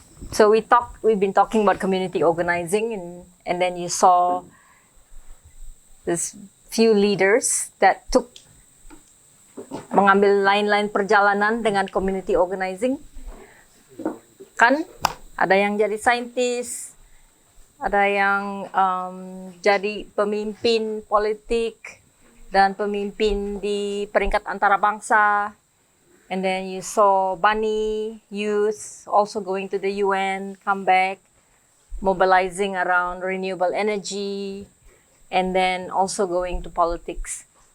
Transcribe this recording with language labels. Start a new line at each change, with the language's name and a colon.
English: So we've been talking about community organizing, and then you saw this few leaders that
Malay: mengambil line-line perjalanan dengan
English: community organizing.
Malay: Kan ada yang jadi saintis, ada yang jadi pemimpin politik dan pemimpin di peringkat antarabangsa.
English: And then you saw Bani youth also going to the UN, come back, mobilizing around renewable energy, and then also going to politics.